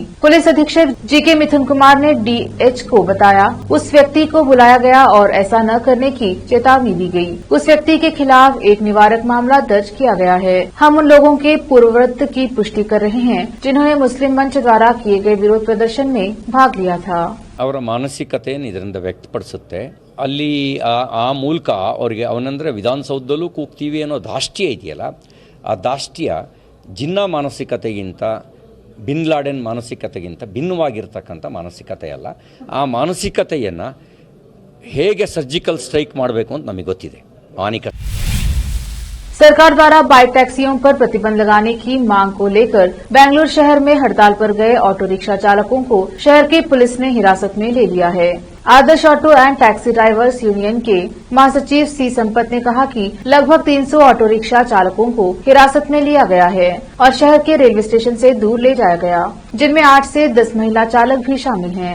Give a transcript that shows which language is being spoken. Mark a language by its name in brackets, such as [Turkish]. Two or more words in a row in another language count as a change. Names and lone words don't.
[Hindi] पुलिस अधीक्षक जीके मिथुन कुमार ने डीएच को बताया, उस व्यक्ति को बुलाया गया और ऐसा न करने की चेतावनी दी गई। उस व्यक्ति के खिलाफ एक निवारक मामला दर्ज किया गया है। हम उन लोगों के पूर्ववत की पुष्टि कर रहे हैं जिन्होंने मुस्लिम मंच द्वारा किए गए विरोध प्रदर्शन में भाग लिया था। [Kannada] ಅವರ ಮಾನಸಿಕತೆಯನ್ನು ಇದರಿಂದ ವ್ಯಕ್ತಪಡಿಸುತ್ತೆ। ಅಲ್ಲಿ ಆ ಮೂಲಕ ಅವರಿಗೆ ಅವನಂದ್ರೆ ವಿಧಾನಸೌಧದಲ್ಲೂ ಕೂಗ್ತೀವಿ ಅನ್ನೋ ದಾಷ್ಟ್ಯ ಇದೆಯಲ್ಲ, ಆ ದಾಷ್ಟ್ಯ ಜಿನ್ನಾ ಮಾನಸಿಕತೆಗಿಂತ, ಬಿನ್ ಲಾಡೆನ್ ಮಾನಸಿಕತೆಗಿಂತ ಭಿನ್ನವಾಗಿರ್ತಕ್ಕಂಥ ಮಾನಸಿಕತೆ ಅಲ್ಲ। ಆ ಮಾನಸಿಕತೆಯನ್ನು ಹೇಗೆ ಸರ್ಜಿಕಲ್ ಸ್ಟ್ರೈಕ್ ಮಾಡಬೇಕು ಅಂತ ನಮಗೆ ಗೊತ್ತಿದೆ। [Hindi] सरकार द्वारा बाइक टैक्सियों पर प्रतिबंध लगाने की मांग को लेकर बेंगलुरु शहर में हड़ताल पर गए ऑटो रिक्शा चालकों को शहर की पुलिस ने हिरासत में ले लिया है। आदर्श ऑटो एंड टैक्सी ड्राइवर्स यूनियन के महासचिव सी संपत ने कहा कि लगभग 300 ऑटो रिक्शा चालकों को हिरासत में लिया गया है और शहर के रेलवे स्टेशन से दूर ले जाया गया, जिनमें 8 से 10 महिला चालक भी शामिल हैं।